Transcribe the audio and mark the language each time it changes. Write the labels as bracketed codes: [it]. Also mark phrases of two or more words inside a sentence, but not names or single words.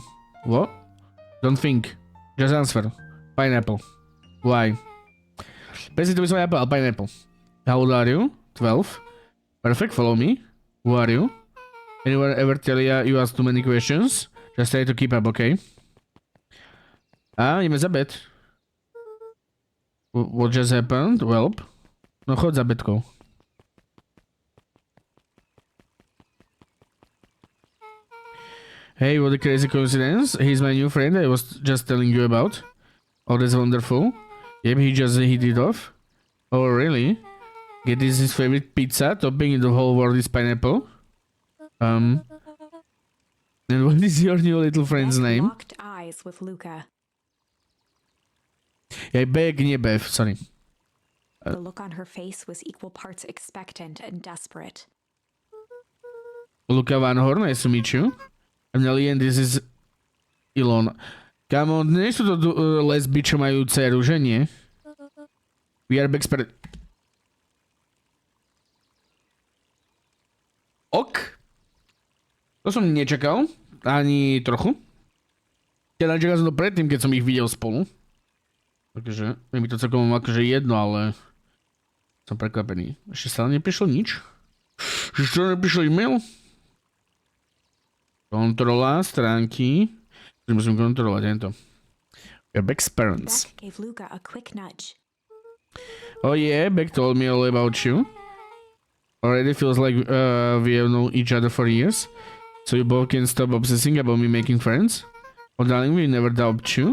[en] What? Don't think. Just answer. Pineapple. Why? Basically, it's pineapple. Pineapple. How old are you? 12. Perfect. Follow me. Who are you? Anyone ever tell you ask too many questions? Just try to keep up, [sk] okay? Ideme za bed. [en] What just happened? Well. [sk] No chodź za bedką. [en] Hey, what a crazy coincidence. He's my new friend I was just telling you about. Oh, that's wonderful. Yep, he just hit it off. Oh, really? Get this his favorite pizza topping in the whole world is pineapple. And what is your new little friend's Beck name? locked eyes with Luca. Yeah, Beck, nie Bev, sorry. The look on her face was equal parts expectant and desperate. Luca Van Horn, nice to meet you. I'm Nelly and this is Ilona. [sk] Kamo, nie sú to lesby, čo majú dceru, že nie? [en] We are back spirit. Ok. [sk] To som nečakal. Ani trochu. Teda čakal som to predtým, keď som ich videl spolu. Takže je mi to celkom akože jedno, ale som prekvapený. Ešte stále neprišlo nič? Ešte neprišlo e-mail? Kontrola stránky. Musím kontrolovať, tento. [en] We're Beck's parents. Beck gave Luca a quick nudge. Oh yeah, Beck told me all about you. Already feels like we have known each other for years. So you both can stop obsessing about me making friends. Oh darling, we never doubt you.